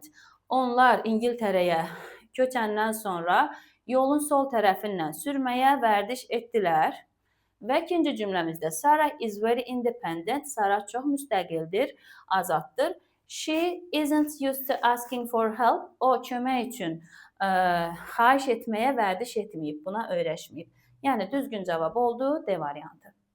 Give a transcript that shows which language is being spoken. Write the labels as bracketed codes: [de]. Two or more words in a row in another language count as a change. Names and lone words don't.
[az] Onlar İngiltərəyə köçəndən sonra yolun sol tərəfindən sürməyə vərdiş etdilər. Və ikinci cümləmizdə Sarah [en] is very independent. [az] Sarah çox müstəqildir, azaddır. [en] She isn't used to asking for help. [az] O kömək üçün xahiş etməyə vərdiş etməyib, buna öyrəşməyib. Yəni düzgün cavab oldu D variantı.